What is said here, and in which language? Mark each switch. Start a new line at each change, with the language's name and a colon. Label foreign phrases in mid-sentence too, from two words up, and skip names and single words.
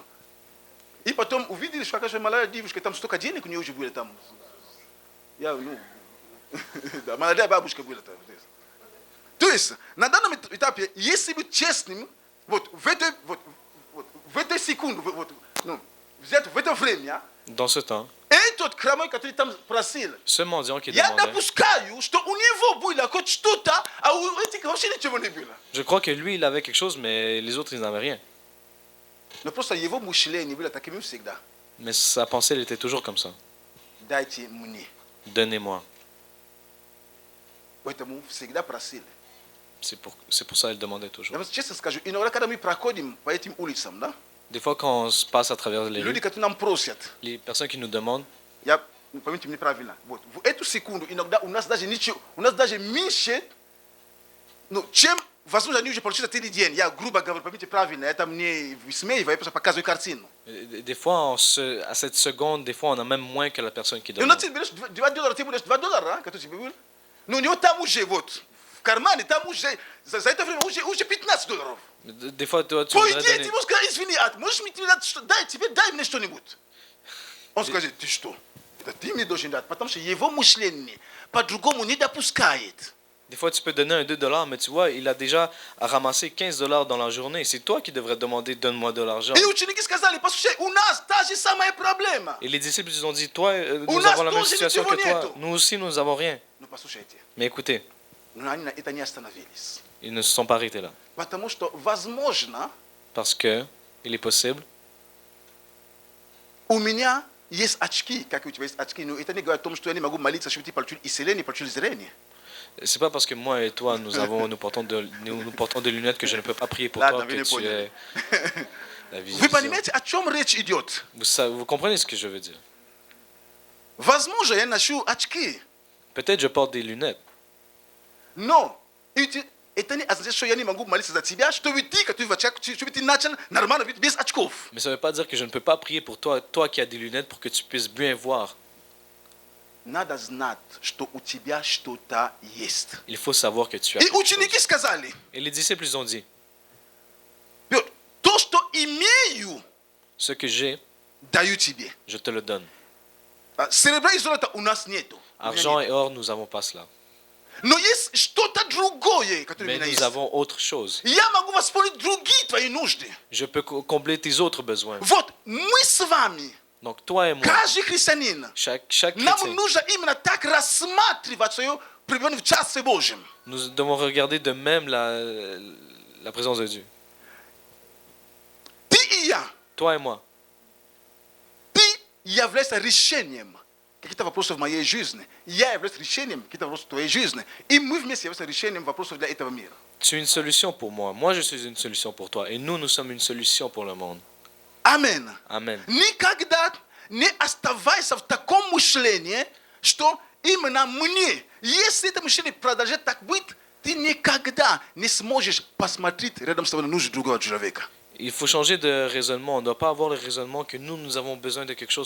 Russian: И потом увидели, что какая-то молодая девушка, там столько денег у нее уже было там. Я, ну, да, молодая бабушка была там. То есть, на данном этапе, если быть честным, вот в этой секунде, ну, взять в это время,
French: Dans ce temps,
Russian: этот хромой, который там просил,
French: ce mendiant qui
Russian: я
French: demandait,
Russian: допускаю, что у него было хоть что-то, а у этих вообще ничего не было.
French: je crois que lui, il avait quelque chose, mais les autres, ils n'avaient rien.
Russian: Но просто его мышление было таким всегда.
French: Mais sa pensée, elle était toujours comme ça.
Russian: Дайте мне.
French: Donnez-moi.
Russian: Поэтому всегда просили.
French: C'est pour ça qu'elle demandait toujours.
Russian: Я вам честно скажу, иногда, когда мы проходим по этим улицам, да,
French: Des fois, quand on se passe à travers les
Russian: люди,
French: rues,
Russian: которые нам просят,
French: les personnes qui nous demandent,
Russian: я, поймите меня правильно, вот, в эту секунду иногда у нас даже ничего, у нас даже меньше, ну, чем, возможно, они уже получили этот день. Я, грубо говоря, поймите правильно, это мне высмеиваю, я просто показываю картину.
French: des fois, à cette seconde, des fois, on a même moins que la personne qui
Russian: И у нас
French: demande.
Russian: ты берешь $2, ты берешь $2, который тебе был, но у него там уже, вот, в кармане, там уже, за это время уже $15.
French: Des fois, toi, tu
Russian: По
French: voudrais
Russian: идее,
French: donner.
Russian: ты можешь сказать, извини, можешь мне дать, дай мне что-нибудь. Он скажет, ты что? Это ты мне должен дать, потому что его мышление по-другому не допускает.
French: Des fois, tu peux donner un 2$, mais tu vois, il a déjà ramassé $15 dans la journée. C'est toi qui devrais demander, donne-moi de l'argent.
Russian: И ученики сказали, послушай, у нас та же самая проблема.
French: Et les disciples, ils ont dit, toi, nous
Russian: нас
French: avons la même
Russian: тоже
French: situation que
Russian: ничего
French: toi.
Russian: нету.
French: Nous aussi, nous n'avons rien.
Russian: Но послушайте,
French: Mais écoutez,
Russian: но они на это не остановились.
French: ils ne se sont pas arrêtés là.
Russian: Потому что, возможно,
French: Parce que il est possible,
Russian: у меня есть очки, как у тебя есть очки, но это не говорит о том, что я не могу молиться, чтобы ты получил исцеление, получил зрение.
French: c'est pas parce que moi et toi, nous portons des lunettes que je ne peux pas prier pour Là, toi David que est tu pogné. aies la
Russian: Вы
French: vision.
Russian: понимаете, о чем речь идет?
French: Vous comprenez ce que je veux dire?
Russian: Возможно, я ношу очки,
French: Peut-être je porte des lunettes,
Russian: но это не означает, что я не могу молиться за тебя, чтобы ты, который в очках, чтобы ты начал нормально видеть без очков.
French: mais ça ne veut pas dire que je ne peux pas prier pour toi, toi qui as des lunettes, pour que tu puisses bien voir.
Russian: Надо знать, что у тебя что-то есть.
French: Il faut savoir que tu as
Russian: И
French: quelque chose.
Russian: ученики сказали,
French: Et les disciples, ils ont dit,
Russian: то, что имею,
French: ce que j'ai,
Russian: даю тебе.
French: je te le donne.
Russian: Серебра и золота у нас нету.
French: Argent et or, nous n'avons pas cela.
Russian: Но есть что-то другое, которое у
French: Mais
Russian: меня
French: nous
Russian: есть.
French: avons autre chose.
Russian: Я могу восполнить другие твои нужды.
French: Je peux combler tes autres besoins.
Russian: Вот, мы с вами
French: Donc toi et moi,
Russian: Каждый христианин,
French: chaque
Russian: нам
French: chrétien,
Russian: нужно именно так рассматривать свою пребывание в Царстве Божьем.
French: nous devons regarder de même la présence de Dieu.
Russian: Ты и я,
French: Toi et moi,
Russian: ты являешься решением каких-то вопросов в моей жизни. Я являюсь решением каких-то вопросов в твоей жизни. И мы вместе являемся решением вопросов для этого мира.
French: tu es une solution pour moi. Moi, je suis une solution pour toi. Et nous sommes une solution pour le monde.
Russian: Аминь.
French: Amen.
Russian: Никогда не оставайся в таком мышлении, что именно мне, если это мышление продолжает так быть, ты никогда не сможешь посмотреть рядом с тобой на нужды другого человека.
French: Il faut changer de raisonnement. On ne doit pas avoir le raisonnement que nous avons besoin de quelque chose.